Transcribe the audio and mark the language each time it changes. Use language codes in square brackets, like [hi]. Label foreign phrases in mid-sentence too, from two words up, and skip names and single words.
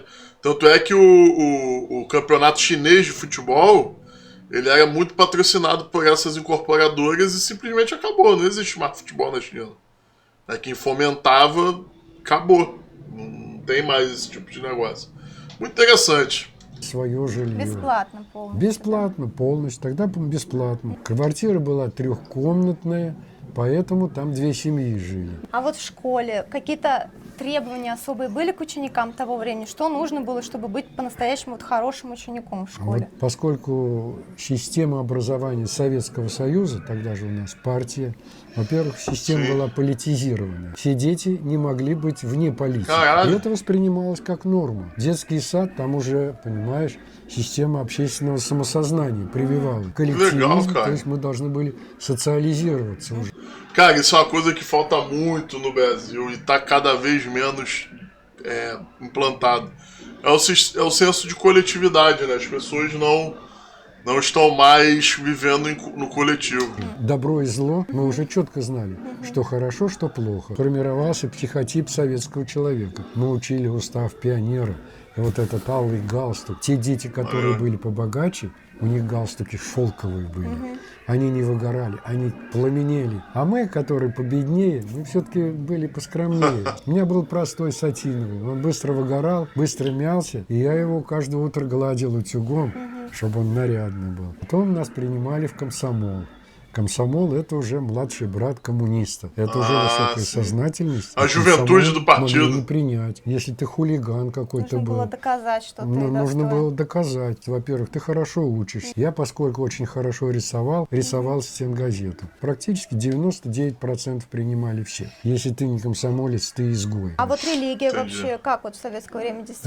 [pt] Tanto é que o campeonato chinês de futebol, ele era muito patrocinado por essas incorporadoras e simplesmente acabou. Não existe mais futebol na China. Quem fomentava, acabou. Não tem mais esse tipo de negócio. Muito interessante. [ru] Свое жилье. Бесплатно полностью. Бесплатно полностью. Тогда, по-моему, бесплатно. Квартира была трехкомнатная, поэтому там 2 семьи жили. А вот в школе какие-то требования особые были к ученикам того времени? Что нужно было, чтобы быть по-настоящему хорошим учеником в школе? Вот поскольку система образования Советского Союза, тогда же у нас партия, во-первых, система была политизированная. Все дети не могли быть вне политики. И это воспринималось как норма. Детский сад, там уже, понимаешь, система общественного самосознания прививала. Коллективизм, то есть мы должны были социализироваться уже. [pt] Cara, isso é uma coisa que falta muito no Brasil e está cada vez menos implantado. É o senso de coletividade, né? As pessoas não estão mais vivendo no coletivo. [ru] Добро и зло мы уже четко знали, что хорошо, что плохо. Формировался психотип советского человека. Мы учили устав пионера. И вот этот алый галстук. Те дети, которые были побогаче, у них галстуки шелковые были. Они не выгорали, они пламенели. А мы, которые победнее, мы все-таки были поскромнее. У меня был простой сатиновый. Он быстро выгорал, быстро мялся. И я его каждое утро гладил утюгом, чтобы он нарядный был. Потом нас принимали в комсомол. Комсомол – это уже младший брат коммуниста. Это уже высокая сознательность. [pt] А juventude do partido. [ru] Могли не принять. Если ты хулиган какой-то был. Нужно было доказать, что ты достоин. Нужно было доказать. Во-первых, ты хорошо учишься. Я, поскольку очень хорошо рисовал стенгазету. Практически 99% принимали все. Если ты не комсомолец, ты изгой. А вот религия вообще, как вот в советское время действительно